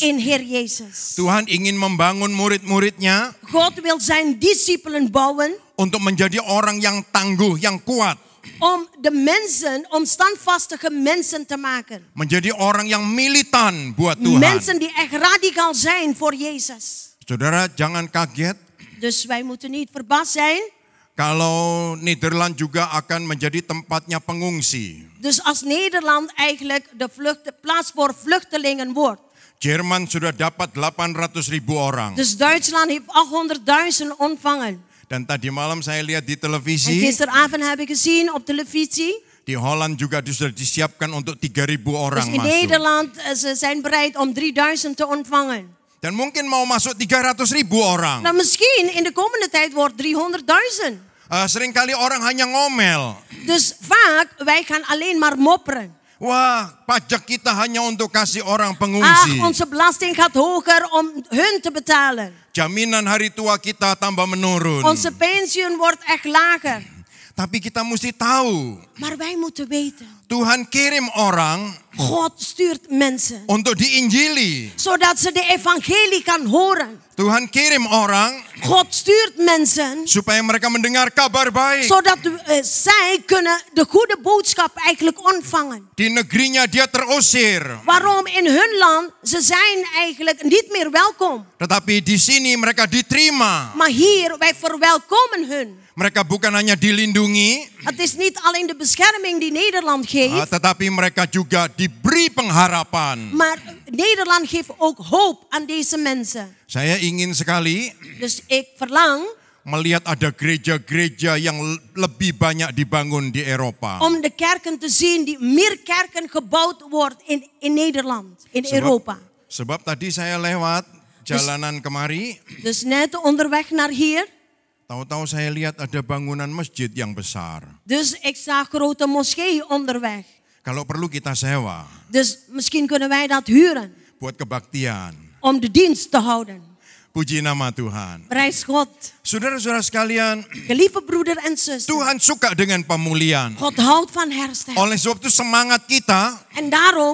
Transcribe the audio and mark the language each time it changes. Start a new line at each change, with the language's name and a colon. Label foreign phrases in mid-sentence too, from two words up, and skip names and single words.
Dutch: In Heer Jezus.
Indonesian: Tuhan ingin membangun murid-muridnya.
Dutch: God wil zijn discipelen bouwen.
Indonesian: Untuk menjadi orang yang tangguh, yang kuat.
Dutch: Om de mensen, om standvastige mensen te maken.
Indonesian: Menjadi orang yang militan buat Tuhan.
Dutch: Mensen die echt radicaal zijn voor Jezus.
Indonesian: Saudara, jangan kaget.
Dutch: Dus wij moeten niet verbaasd zijn.
Indonesian: Kalau Nederland juga akan menjadi tempatnya pengungsi.
Dutch: Dus als Nederland eigenlijk de plaats voor vluchtelingen wordt.
Indonesian: Jerman sudah dapat 800.000 orang.
Dutch: Dus Duitsland heeft 800.000 ontvangen.
Indonesian: Dan tadi malam saya lihat di
Dutch: En
Indonesian: televisi.
Dutch: gisteravond heb ik gezien op televisie.
Indonesian: Di Holland juga sudah disiapkan untuk 3.000 orang
Dutch: Dus in
Indonesian: masuk.
Dutch: Nederland ze zijn bereid om 3000 te ontvangen.
Indonesian: Dan mungkin mau masuk 300.000 orang.
Dutch: Nou, misschien in de komende tijd wordt 300.000.
Indonesian: Seringkali orang hanya ngomel.
Dutch: Dus vaak, wij gaan alleen maar mopperen.
Indonesian: Wah, pajak kita hanya untuk kasih orang pengungsi.
Dutch: Onze belasting gaat hoger om hun te betalen.
Indonesian: Jaminan hari tua kita tambah menurun.
Dutch: Onze pensioen wordt echt lager.
Indonesian: Tapi kita mesti tahu.
Dutch: Maar wij moeten weten.
Indonesian: Tuhan kirim orang.
Dutch: God stuurt mensen.
Indonesian: Untuk diinjili.
Dutch: Zodat ze de evangelie kan horen.
Indonesian: Tuhan kirim orang.
Dutch: God stuurt mensen.
Indonesian: Supaya mereka mendengar kabar baik.
Dutch: Zodat zij kunnen de goede boodschap eigenlijk ontvangen.
Indonesian: Di negerinya dia terusir.
Dutch: Waarom in hun land, ze zijn eigenlijk niet meer welkom.
Indonesian: Tetapi di sini mereka diterima.
Dutch: Maar hier, wij verwelkomen hun.
Indonesian: Mereka bukan hanya dilindungi.
Dutch: Het is niet alleen de bescherming die Nederland geeft.
Indonesian: Tetapi mereka juga diberi pengharapan.
Dutch: Maar Nederland geeft ook hoop aan deze mensen.
Indonesian: Saya ingin sekali.
Dutch: Dus ik verlang.
Indonesian: Melihat ada gereja-gereja yang lebih banyak dibangun di Eropa.
Dutch: Om de kerken te zien die meer kerken gebouwd wordt in Nederland, in Europa.
Indonesian: Sebab tadi saya lewat jalanan kemari.
Dutch: Dus net onderweg naar hier.
Indonesian: Tahu-tahu saya lihat ada bangunan masjid yang besar.
Dutch: Dus ik zag grote moskee onderweg.
Indonesian: Kalau perlu kita sewa.
Dutch: Dus misschien kunnen wij dat huren.
Indonesian: Buat kebaktian.
Dutch: Om de dienst te houden.
Indonesian: Puji nama Tuhan.
Dutch: Prijs God.
Indonesian: Saudara-saudara sekalian.
Dutch: Geliefde broeder en zuster.
Indonesian: Tuhan suka dengan pemulihan.
Dutch: God houdt van herstel.
Indonesian: Oleh sebab itu semangat kita.
Dutch: En daarom.